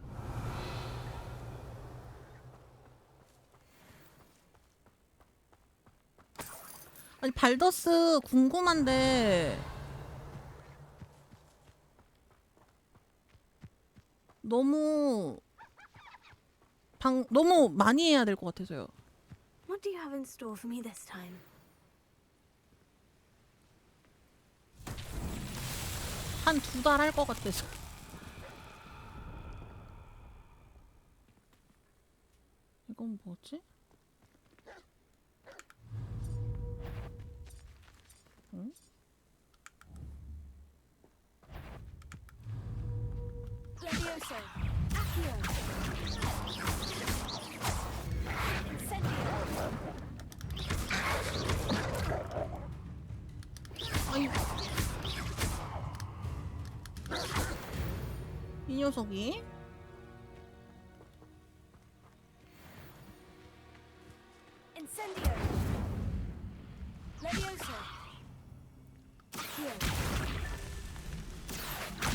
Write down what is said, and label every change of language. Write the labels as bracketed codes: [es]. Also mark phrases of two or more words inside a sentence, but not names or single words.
[ko] 아니, 발더스 궁금한데 너무 많이 해야 될 것 같아서요. [en] What do you have in store for me this time? [ko] 한 2달 할 것 같아서. 이건 뭐지? 응? Levioso! Accio! Incendio! 아이, 이 녀석이 Incendio! Levioso! Accio!